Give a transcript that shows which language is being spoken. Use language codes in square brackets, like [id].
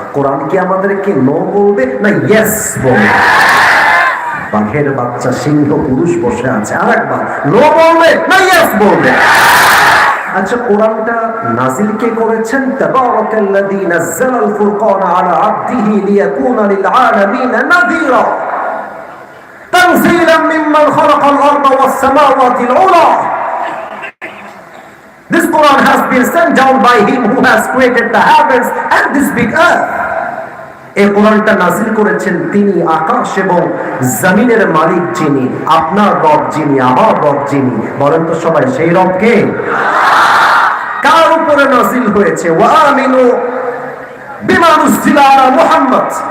[bn] কোরআন কি আমাদেরকে নো বলবে না ইয়েস বলবে? বাঘের বাচ্চা সিংহ পুরুষ বসে আছে, আরেকবার নো বলবে না ইয়েস বলবে? আচ্ছা, কোরআনটা নাজিল কে করেছেন? [ar] তাবারাকাল্লাযী নাযালাল ফুরকানা আলা আবদিহি লিয়াকুনা লিল আলামিনা নাযীরা। تنزيلا ممن خلق الأرض والسماوات العلى. [en] This Quran has been sent down by Him who has created the heavens and this big earth. [bn] এই কোরআনটা নাজিল করেছেন তিনি, আকাশ এবং জমিনের মালিক যিনি, আপনার রব যিনি, আমার রব যিনি। বলেন তো সবাই, সেই রব কে? কার উপরে নাজিল হয়েছে? [ar] ওয়া আমিনু বিমা নুজিলা আলা মুহাম্মদ।